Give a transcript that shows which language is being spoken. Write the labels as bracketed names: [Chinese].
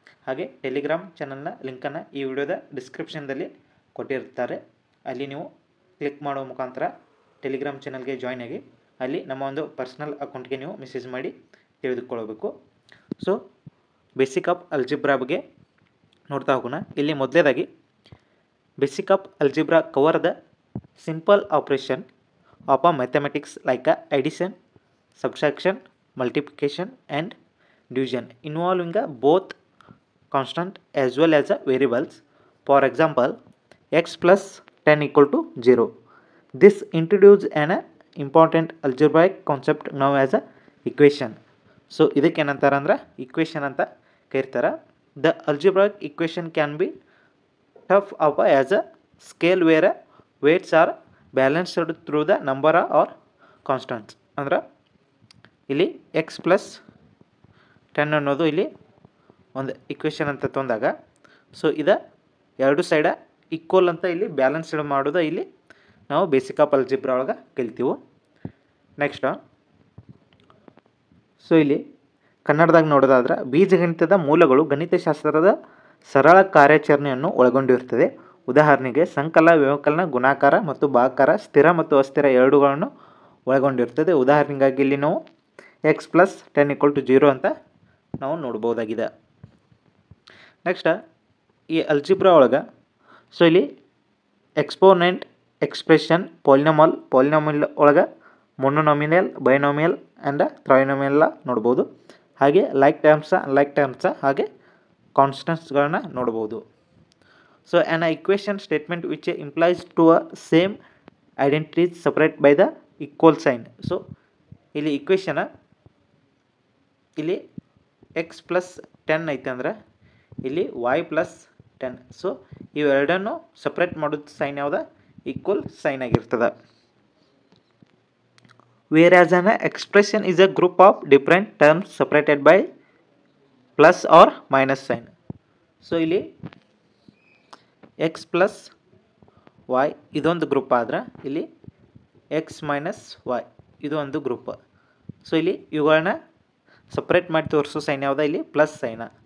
[Kannada] ಹಾಗೆ ಟೆಲಿಗ್ರಾಮ್ ಚಾನಲ್ನ ಲಿಂಕನ್ನು ಈ ವಿಡಿಯೋದ ಡಿಸ್ಕ್ರಿಪ್ಷನ್ದಲ್ಲಿ ಕೊಟ್ಟಿರ್ತಾರೆ. ಅಲ್ಲಿ ನೀವು ಕ್ಲಿಕ್ ಮಾಡೋ ಮುಖಾಂತರ ಟೆಲಿಗ್ರಾಮ್ ಚಾನಲ್ಗೆ ಜಾಯ್ನ್ ಆಗಿ ಅಲ್ಲಿ ನಮ್ಮ ಒಂದು ಪರ್ಸ್ನಲ್ ಅಕೌಂಟ್ಗೆ ನೀವು ಮೆಸೇಜ್ ಮಾಡಿ ತಿಳಿದುಕೊಳ್ಳಬೇಕು. ಸೊ ಬೇಸಿಕ್ ಆಫ್ ಅಲ್ಜಿಬ್ರಾ ಬಗ್ಗೆ ನೋಡ್ತಾ ಹೋಗೋಣ. ಇಲ್ಲಿ ಮೊದಲೇದಾಗಿ [English] Basic of algebra cover the simple operation of a mathematics like a addition, subtraction, multiplication and division involving both constant as well as variables. For example, x plus 10 equal to 0. This introduces an important algebraic concept known as a equation. [Kannada] So ಇದಕ್ಕೆ ಏನಂತಾರೆ ಅಂದ್ರೆ equation ಅಂತ ಕರೀತಾರೆ. [English] The algebraic equation can be tough up as a scale where weights are balanced through the number or constants. [Kannada] ಅಂದ್ರೆ ಇಲ್ಲಿ X plus 10 ಅನ್ನೋದು ಇಲ್ಲಿ ಒಂದು ಇಕ್ವೇಷನ್ ಅಂತ ತಂದಾಗ, ಸೊ ಇದು ಎರಡು ಸೈಡ ಈಕ್ವಲ್ ಅಂತ ಇಲ್ಲಿ ಬ್ಯಾಲೆನ್ಸ್ಡ್ ಮಾಡೋದು ಇಲ್ಲಿ ನಾವು ಬೇಸಿಕ್ ಆಫ್ ಅಲ್ಜಿಬ್ರಾ ಒಳಗೆ ಕಲಿತೀವಿ. ನೆಕ್ಸ್ಟ್ ಸೊ ಇಲ್ಲಿ ಕನ್ನಡದಾಗ ನೋಡೋದಾದ್ರೆ ಬೀಜಗಣಿತದ ಮೂಲಗಳು ಗಣಿತಶಾಸ್ತ್ರದ ಸರಳ ಕಾರ್ಯಾಚರಣೆಯನ್ನು ಒಳಗೊಂಡಿರುತ್ತದೆ. ಉದಾಹರಣೆಗೆ ಸಂಕಲ, ವ್ಯವಕಲನ, ಗುಣಾಕಾರ ಮತ್ತು ಭಾಗಾಕಾರ, ಸ್ಥಿರ ಮತ್ತು ಅಸ್ಥಿರ ಎರಡೂಗಳನ್ನು ಒಳಗೊಂಡಿರ್ತದೆ. ಉದಾಹರಣೆಗಾಗಿ ಇಲ್ಲಿ ನಾವು ಎಕ್ಸ್ ಪ್ಲಸ್ 10 ಈಕ್ವಲ್ ಟು 0 ಅಂತ ನಾವು ನೋಡ್ಬೋದಾಗಿದೆ. ನೆಕ್ಸ್ಟ್ ಈ ಅಲ್ಜಿಬ್ರಾ ಒಳಗೆ ಸೊ ಇಲ್ಲಿ ಎಕ್ಸ್ಪೋನೆಂಟ್, ಎಕ್ಸ್ಪ್ರೆಷನ್, ಪಾಲಿನಾಮಿಯಲ್ ಒಳಗೆ ಮೊನೊನಾಮಿಯಲ್, ಬೈನಾಮಿಯಲ್ ಆ್ಯಂಡ್ ಟ್ರೈನಾಮಿಯಲ್ ನೋಡ್ಬೋದು. ಹಾಗೆ ಲೈಕ್ ಟರ್ಮ್ಸ ಹಾಗೆ ಕಾನ್ಸ್ಟೆಂಟ್ಸ್ಗಳನ್ನ ನೋಡ್ಬೋದು. [English] So an equation statement which implies to a same identity is separate by the equal sign. [Kannada] So ಇಲ್ಲಿ ಇಕ್ವೇಷನ್ ಇಲ್ಲಿ ಎಕ್ಸ್ ಪ್ಲಸ್ 10 ಐತೆ ಅಂದ್ರೆ ಇಲ್ಲಿ ವೈ ಪ್ಲಸ್ 10. ಸೊ ಇವೆರಡನ್ನು ಸಪ್ರೇಟ್ ಮಾಡೋದು ಸೈನ್ ಯಾವ್ದು? ಈಕ್ವಲ್ ಸೈನ್ ಆಗಿರ್ತದೆ. [English] Whereas an expression is a group of different terms separated by plus or minus sign. [Kannada] So ಇಲ್ಲಿ ಎಕ್ಸ್ ಪ್ಲಸ್ ವೈ ಇದೊಂದು ಗ್ರೂಪ್ ಆದ್ರೆ ಇಲ್ಲಿ ಎಕ್ಸ್ ಮೈನಸ್ ವೈ ಇದು ಒಂದು ಗ್ರೂಪ್. ಸೊ ಇಲ್ಲಿ ಇವುಗಳನ್ನ ಸಪ್ರೇಟ್ ಮಾಡಿ ತೋರಿಸೋ ಸೈನ್ ಯಾವುದ? ಇಲ್ಲಿ ಪ್ಲಸ್ ಸೈನ.